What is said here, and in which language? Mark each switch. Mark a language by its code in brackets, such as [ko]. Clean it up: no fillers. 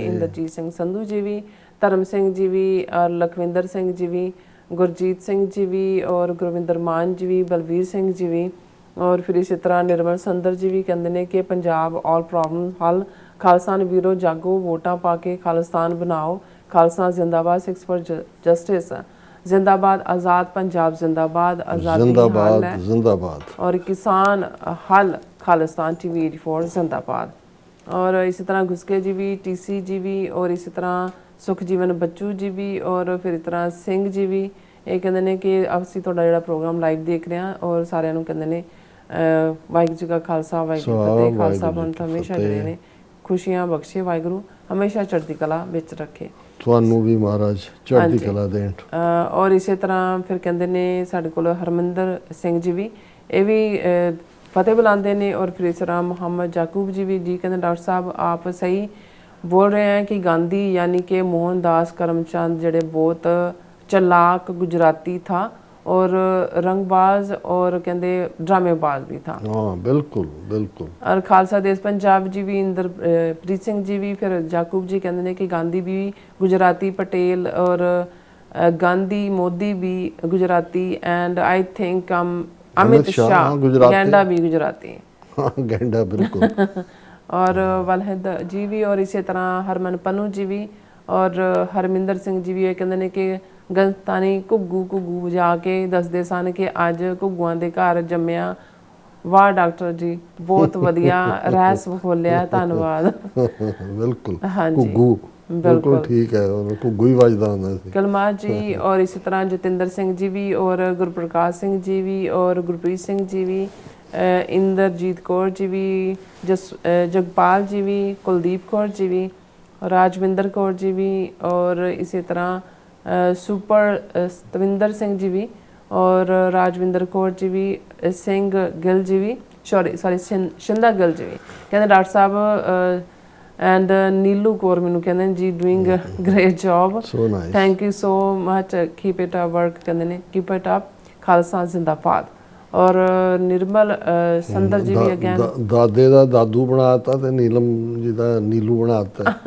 [pa] ਇੰਦਰਜੀਤ ਸਿੰਘ ਸੰਧੂ ਜੀ ਵੀ, ਧਰਮ ਸਿੰਘ ਜੀ ਵੀ, ਔਰ ਲਖਵਿੰਦਰ ਸਿੰਘ ਜੀ ਵੀ, ਗੁਰਜੀਤ ਸਿੰਘ ਜੀ ਵੀ, ਔਰ ਗੁਰਵਿੰਦਰ ਮਾਨ ਜੀ ਵੀ, ਬਲਵੀਰ ਸਿੰਘ ਜੀ ਵੀ, ਔਰ ਫਿਰ ਇਸੇ ਤਰ੍ਹਾਂ ਨਿਰਮਲ ਸੰਦਰ ਜੀ ਵੀ ਕਹਿੰਦੇ ਨੇ ਕਿ ਪੰਜਾਬ ਆਲ ਪ੍ਰੋਬਲਮ ਹੱਲ, ਖਾਲਸਾਨ ਵੀਰੋ ਜਾਗੋ, ਵੋਟਾਂ ਪਾ ਕੇ ਖਾਲਿਸਤਾਨ ਬਣਾਓ, ਖਾਲਸਾ ਜ਼ਿੰਦਾਬਾਦ, 6 ਫॉर ਜਸਟਿਸ जिंदाबाद, आज़ाद पंजाब जिंदाबाद, आज़ादी [hi] जिंदाबाद हल है जिंदाबाद, और किसान हल, खालिस्तान टीवी 84 जिंदाबाद। और इसी तरह घुसके जी भी, टीसी जी भी, और इसी तरह सुखजीवन बच्चू जी भी, और फिर इस तरह सिंह जी भी। [pa] ਇਹ ਕਹਿੰਦੇ ਨੇ ਕਿ ਅਸੀਂ ਤੁਹਾਡਾ ਜਿਹੜਾ ਪ੍ਰੋਗਰਾਮ ਲਾਈਵ ਦੇਖ ਰਹੇ ਹਾਂ ਔਰ ਸਾਰਿਆਂ ਨੂੰ ਕਹਿੰਦੇ ਨੇ ਵਾਹਿਗੁਰੂ ਜੀ ਕਾ ਖਾਲਸਾ ਵਾਹਿਗੁਰੂ ਜੀ ਕੀ ਫਤਿਹ। ਖਾਲਸਾ ਪੰਥ ਹਮੇਸ਼ਾ ਜਿਹੜੇ ਨੇ ਖੁਸ਼ੀਆਂ ਬਖਸ਼ੇ, ਵਾਹਿਗੁਰੂ ਹਮੇਸ਼ਾ ਚੜ੍ਹਦੀ ਕਲਾ ਵਿੱਚ ਰੱਖੇ। ਤੁਹਾਨੂੰ ਵੀ ਮਹਾਰਾਜ ਚੜ੍ਹਦੀ ਕਲਾ ਦੇਣ। ਔਰ ਇਸੇ ਤਰ੍ਹਾਂ ਫਿਰ ਕਹਿੰਦੇ ਨੇ ਸਾਡੇ ਕੋਲ ਹਰਮਿੰਦਰ ਸਿੰਘ ਜੀ ਵੀ, ਇਹ ਵੀ ਫਤਿਹ ਬੁਲਾਉਂਦੇ ਨੇ। ਔਰ ਫਿਰ ਇਸ ਤਰ੍ਹਾਂ ਮੁਹੰਮਦ ਜਾਕੂਬ ਜੀ ਵੀ ਜੀ ਕਹਿੰਦੇ [hi] डॉक्टर साहब आप सही बोल रहे हैं कि गांधी यानी कि मोहनदास करमचंद जड़े बहुत चलाक गुजराती था और रंगबाज और कहते ड्रामेबाज भी था। हाँ बिल्कुल बिल्कुल। और खालसा देश पंजाब जी भी, इंद्रप्रीत सिंह जी भी, फिर जाकूब जी कहते हैं कि गांधी भी गुजराती, पटेल और गांधी मोदी भी Gujarati, [en] and I think [hi] Amit Shah गैंडा भी गुजराती। हाँ गैंडा बिल्कुल। और वलहद जी भी, [pa] और इसी तरह हरमन पन्नू जी भी, और हरमिंदर सिंह जी भी ਇਹ ਕਹਿੰਦੇ ਨੇ ਕਿ ਗਲਤਾਨੀ ਘੁੱਗੂ ਘੁੱਗੂ ਵਜਾ ਕੇ ਦੱਸਦੇ ਸਨ ਕਿ ਅੱਜ ਘੁੱਗੂਆਂ ਦੇ ਘਰ ਜੰਮਿਆ। ਵਾਹ ਡਾਕਟਰ ਜੀ ਬਹੁਤ ਵਧੀਆ ਰਹਿਸ ਬੋਲਿਆ, ਧੰਨਵਾਦ। ਬਿਲਕੁਲ ਹਾਂਜੀ ਘੁੱਗੂ ਬਿਲਕੁਲ ਠੀਕ ਹੈ, ਉਹ ਘੁੱਗੂ ਹੀ ਵੱਜਦਾ ਹੁੰਦਾ ਸੀ। [hi] ਕਲਮਾ ਜੀ, और इसी तरह जतिंदर सिंह जी भी, और गुरप्रकाश सिंह जी भी, और गुरप्रीत सिंह जी भी, इंदरजीत कौर जी भी, जगपाल जी भी, कुलदीप कौर जी भी, राजविंदर कौर जी भी, और इसी तरह सुपर सतविंदर सिंह जी भी, और राजविंदर कौर जी भी, सिंह गिल जी भी, सॉरी शिंदा गिल जी भी। कहते डॉक्टर साहब एंड नीलू कौर मैनू कहते हैं जी [en] doing great job, thank you so much, keep it up work, [hi] कहते हैं कीप इट अप, खालसा जिंदाबाद। और निर्मल संदर जी भी अगेन [pa] दादे ਦਾ ਦਾਦੂ ਬਣਾਤਾ ਤੇ ਨੀਲਮ ਜੀ ਦਾ ਨੀਲੂ ਬਣਾਤਾ।